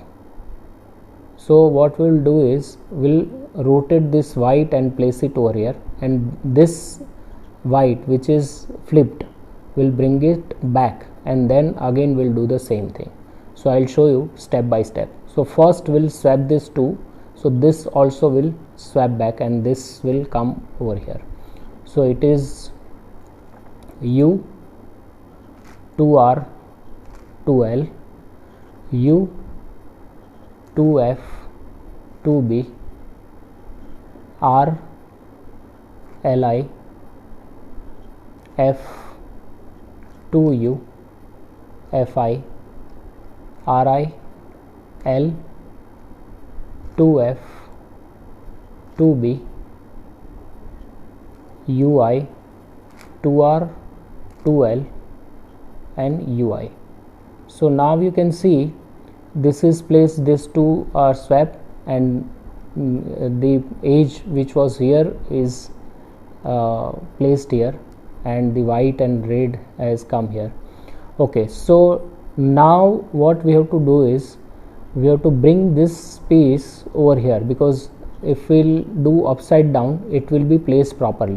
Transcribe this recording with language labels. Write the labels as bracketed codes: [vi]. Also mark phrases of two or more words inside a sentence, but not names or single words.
[en] So what we'll do is we'll rotate this white and place it over here, and this white which is flipped will bring it back, and then again we'll do the same thing. So I'll show you step by step. So first we'll swap this two, so this also will swap back and this will come over here. So it is U 2R 2L, U 2F 2B, R Li, F 2U, Fi, Ri, L 2F 2B, Ui 2R 2L and Ui. So now you can see this is placed, these two are swapped, and the edge which was here is placed here, and the white and red has come here. Okay, so now what we have to do is we have to bring this piece over here, because if we'll do upside down it will be placed properly.